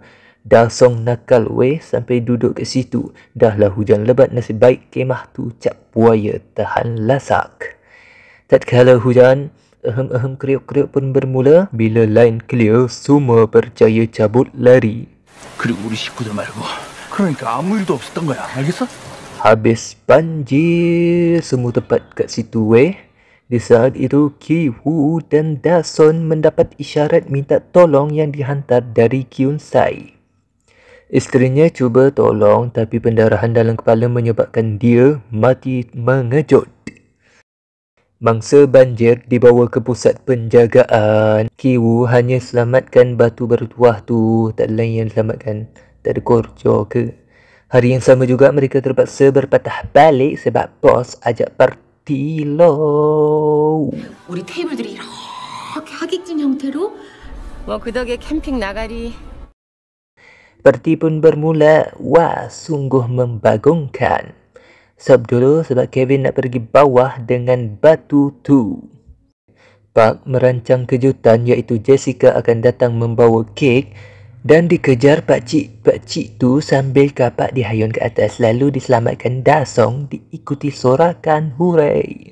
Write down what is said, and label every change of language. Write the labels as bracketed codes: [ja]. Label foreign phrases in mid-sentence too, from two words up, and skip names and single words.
[ms] Dasong nakal weh sampai duduk ke situ. Dahlah hujan lebat, nasib baik kemah tu cap buaya tahan lasak. Tatkala hujan, ehem kriuk-kriuk pun bermula. Bila [en] line clear, [ms] semua percaya cabut lari. [ko] 그리고 우리 식구들 말고 그러니까 아무 일도 없었던 거야. 알겠어? [ms] Habis banjir semua tempat kat situ weh. Di saat itu Ki Woo dan Dason mendapat isyarat minta tolong yang dihantar dari Gyun Sai. Isterinya cuba tolong tapi pendarahan dalam kepala menyebabkan dia mati mengejut. Mangsa banjir dibawa ke pusat penjagaan. Ki Woo hanya selamatkan batu bertuah tu. Tak ada lain yang selamatkan. tak ada korjo ke. Hari yang sama juga mereka terpaksa berpatah balik sebab bos ajak parti low. [ko] 우리 테이블들이 이렇게 하객진 형태로 뭐 그 덕에 캠핑 나가리. [ms] Parti pun bermula. Wah, sungguh membagongkan. Sebab Kevin nak pergi bawah dengan batu tu. Park merancang kejutan iaitu Jessica akan datang membawa kek dan dikejar pakcik tu sambil kapak dihayun ke atas lalu diselamatkan Dasong diikuti sorakan hurai.